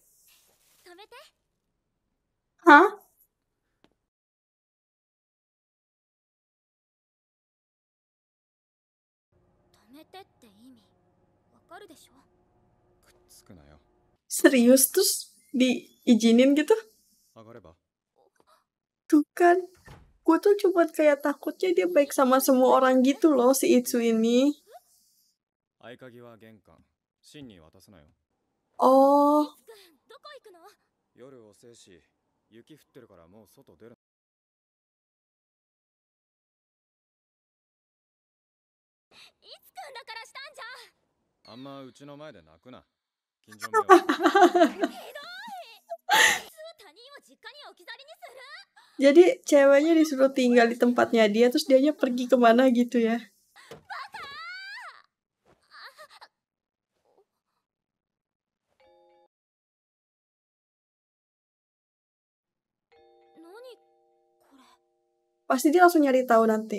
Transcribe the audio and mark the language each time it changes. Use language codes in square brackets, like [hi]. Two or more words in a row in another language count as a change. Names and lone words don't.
[id] Hah? Serius terus diizinin gitu? [ja] 上がれば。 [id] Tuh kan, gue tuh cuma kayak takutnya dia baik sama semua orang gitu loh si Itsu ini. [ja] 合鍵は玄関。シンに渡すなよ。 Oh, 夜遅いし、雪降ってるからもう外出る。あんまうちの前で泣くな。近所迷惑。 [id] Jadi ceweknya disuruh tinggal di tempatnya dia, terus dianya pergi kemana gitu ya. Pasti dia langsung nyari tahu nanti.